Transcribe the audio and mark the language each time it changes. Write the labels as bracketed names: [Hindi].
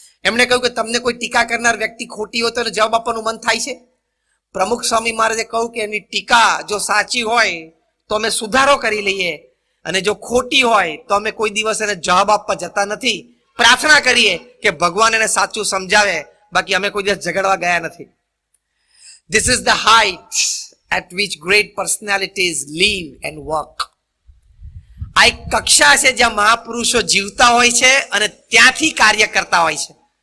[Gujarati] એમણે કહ્યું કે તમને કોઈ ટીકા કરનાર વ્યક્તિ ખોટી હોય તો એને જવાબ આપવાનું મન થાય છે? પ્રમુખ સ્વામી મહારાજે કહ્યું કે એની ટીકા જો સાચી હોય તો અમે સુધારો કરી લઈએ, અને જો ખોટી હોય તો અમે કોઈ દિવસ એને જવાબ આપવા જતા નથી. પ્રાર્થના કરીએ કે ભગવાન એને સાચું સમજાવે, બાકી અમે કોઈ દિવસ ઝઘડવા ગયા નથી. [English] This is the height at which great personalities live and work. [Gujarati] આ એક કક્ષા છે જ્યાં મહાપુરુષો જીવતા હોય છે અને ત્યાંથી કાર્ય કરતા હોય છે.